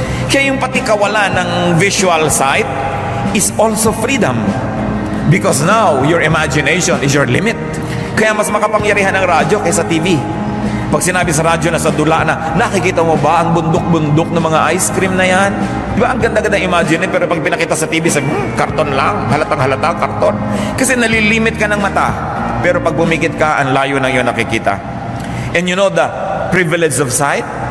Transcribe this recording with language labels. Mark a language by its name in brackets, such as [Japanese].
[Filipino] Kaya yung pati kawalan ng visual sight [English] is also freedom. Because now, your imagination is your limit. [Filipino] Kaya mas makapangyarihan ang radyo kaysa TV. Pag sinabi sa radyo na sa dula na, nakikita mo ba ang bundok-bundok ng mga ice cream na yan? Di ba ang ganda-ganda imagine, pero pag pinakita sa TV, sabi, karton lang, halatang-halata, karton. Kasi nalilimit ka ng mata. Pero pag bumikit ka, ang layo ng iyong nakikita. [English] And you know the privilege of sight?